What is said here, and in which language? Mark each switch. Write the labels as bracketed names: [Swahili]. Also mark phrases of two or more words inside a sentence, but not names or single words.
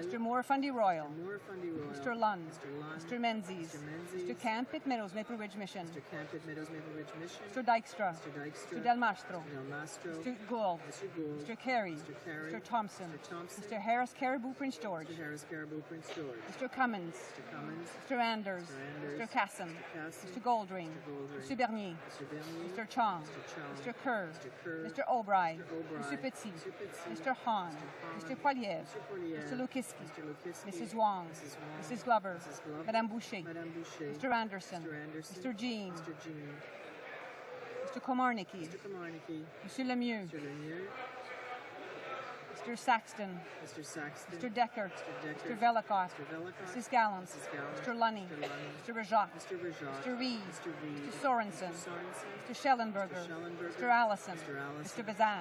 [English] Moore, Fundy Royal. Mr. Lund. Mr. Menzies. Mr. Camp, Pitt Meadows, Maple Ridge Mission. Mr. Dykstra. Mr. Del Mastro. Mr. Gould. Mr. Carey. Mr. Thompson. Mr. Harris Caribou, Prince George. Mr. Cummins. Mr. Anders. Mr. Casson. Mr. Goldring. Mr. Bernier. Mr. Chong. Mr. Kerr. Mr. O'Brien. Mr. Petit. Mr. Hahn. Mr. Poiliev. Mr. Lukiski. Mrs. Wong. Mrs. Glover. Madame Boucher. Mr. Anderson. Mr. Jean. Mr. Komarnicki. Mr. Lemieux. Mr. Saxton. Mr. Deckert. Mr. Velikot. Mrs. Gallant. Mr. Lunny. Mr. Rajak. Mr. Reed. Mr. Sorensen. Mr. Schellenberger. Mr. Allison. Mr. Bazan.